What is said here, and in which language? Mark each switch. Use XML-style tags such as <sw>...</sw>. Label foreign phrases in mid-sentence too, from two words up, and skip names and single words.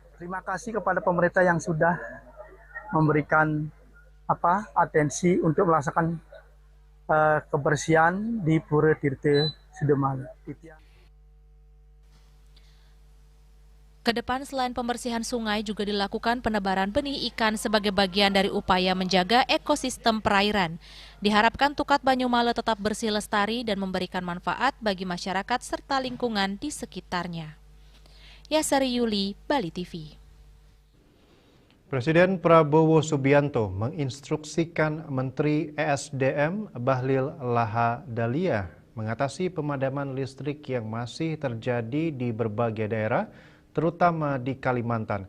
<id>Terima kasih kepada pemerintah yang sudah memberikan atensi untuk melaksanakan kebersihan di Pura Tirta Sudamala. Kedepan selain pembersihan sungai juga dilakukan penebaran benih ikan sebagai bagian dari upaya menjaga ekosistem perairan. Diharapkan Tukat Banyumala tetap bersih lestari dan memberikan manfaat bagi masyarakat serta lingkungan di sekitarnya. Yasari Yuli, Bali TV. Presiden Prabowo Subianto menginstruksikan Menteri ESDM Bahlil Lahadalia mengatasi pemadaman listrik yang masih terjadi di berbagai daerah, terutama di Kalimantan.</id>